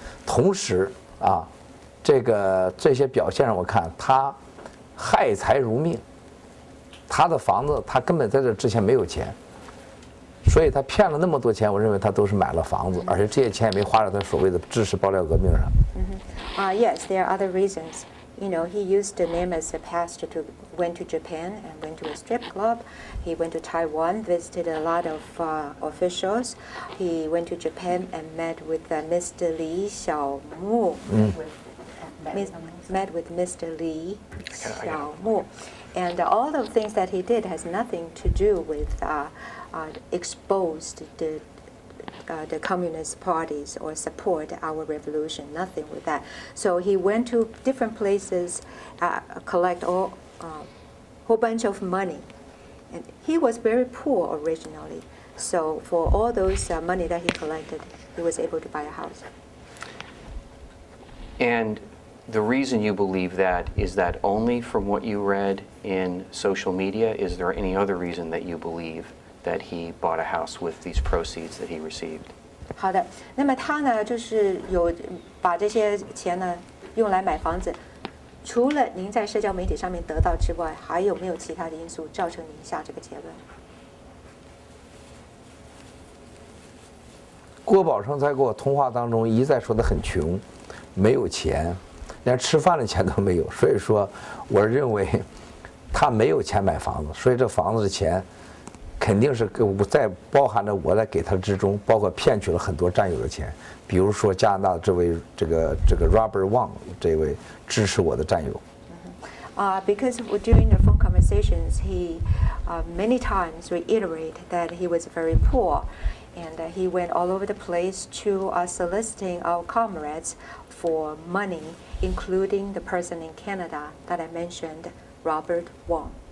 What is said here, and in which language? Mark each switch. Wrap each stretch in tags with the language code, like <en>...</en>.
<zh>同时啊，这些表现让我看他害财如命。他的房子，他根本在这之前没有钱，所以他骗了那么多钱。我认为他都是买了房子，而且这些钱也没花在他所谓的支持爆料革命上。</zh> <en>Yes, there are other reasons. You know, he used the name as a pastor went to Japan and went to a strip club. He went to Taiwan, visited a lot of officials. He went to Japan and met with Mr. Li Xiaomu. Met with Mr. Li Xiaomu. And all the things that he did has nothing to do with exposed the communist parties or support our revolution. Nothing with that. So he went to different places, collect whole bunch of money, and he was very poor originally. So for all those money that he collected, he was able to buy a house. And the reason you believe that is that only from what you read in social media? Is there any other reason that you believe that he bought a house with these proceeds that he received?</en> <zh>好的，那么他呢，就是有把这些钱呢用来买房子。除了您在社交媒体上面得到之外，还有没有其他的因素造成您下这个结论？郭宝胜在跟我通话当中一再说他很穷，没有钱。连吃饭的钱都没有，所以说，我认为他没有钱买房子，所以这房子的钱肯定是在包含着我在给他之中，包括骗取了很多战友的钱，比如说加拿大的这位这个 Robert Wang 这位支持我的战友。</zh> <en>Because during the phone conversations, he many times reiterated that he was very poor, and he went all over the place to soliciting our comrades for money, including the person in Canada that I mentioned, Robert Wang.</en>